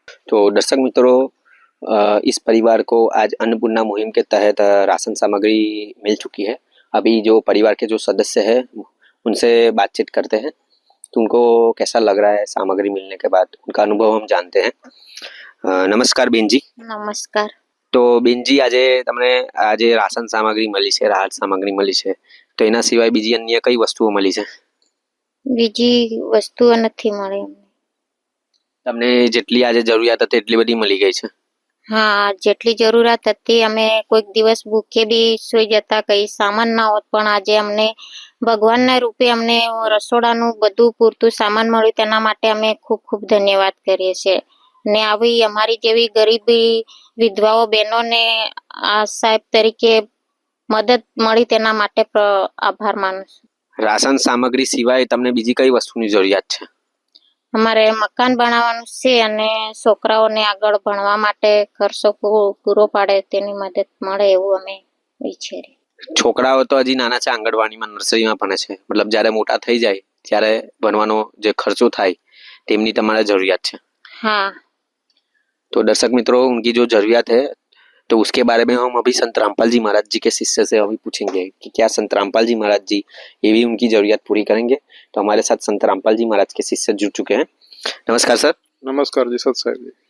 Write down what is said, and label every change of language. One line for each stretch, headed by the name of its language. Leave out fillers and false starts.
Hindi: तो दर्शक मित्रों, इस परिवार को आज अन्नपूर्णा मुहिम के तहत राशन सामग्री मिल चुकी है। अभी जो परिवार के जो सदस्य हैं उनसे बातचीत करते हैं, तो उनको कैसा लग रहा है सामग्री मिलने के बाद, उनका अनुभव हम जानते हैं। नमस्कार बेन जी। नमस्कार। तो बेन जी,
Gujarati: આજે રાશન સામગ્રી મળી છે, રાહત સામગ્રી મળી છે, તો એના સિવાય બીજી અન્ય કઈ વસ્તુઓ મળી છે? બીજી વસ્તુઓ નથી મળી અમને। તમને જેટલી આજે જરૂરિયાત હતી એટલી બધી મળી ગઈ છે? હા, જેટલી જરૂરિયાત હતી, અમે કોઈક દિવસ ભૂખે બી સુઈ જતા, કઈ સામાન ના હોત, પણ આજે અમને ભગવાનના રૂપે અમને રસોડાનું બધું પૂરતું સામાન મળ્યું, તેના માટે અમે ખૂબ ખૂબ ધન્યવાદ કરીએ છીએ। ને આવી અમારી જેવી ગરીબી વિધવાઓ બહેનોને આ સાહેબ તરીકે મદદ મળી તેના માટે આભાર માનું છું। રાશન સામગ્રી સિવાય તમને બીજી કઈ વસ્તુની જરૂરિયાત છે? અમારે મકાન બનાવવાનું છે અને છોકરાઓને આગળ ભણવા માટે ખર્ચો પૂરો પાડે તેની મદદ મળે એવું અમે વિચારીએ। છોકરાઓ તો હજી નાના છે, આંગણવાડીમાં નર્સરીમાં ભણે છે, મતલબ જ્યારે મોટા થઈ જાય ત્યારે ભણવાનો જે ખર્ચો થાય તેમની તમારે જરૂરિયાત છે।
Hindi: हाँ। तो दर्शक मित्रों, उनकी जो जरूरियात है तो उसके बारे में हम अभी संत रामपाल जी महाराज जी के शिष्य से अभी पूछेंगे कि क्या संत रामपाल जी महाराज जी ये भी उनकी जरूरियात पूरी करेंगे। तो हमारे साथ संत रामपाल जी महाराज के शिष्य जुड़ चुके हैं। नमस्कार सर। नमस्कार जी, सत साहब जी।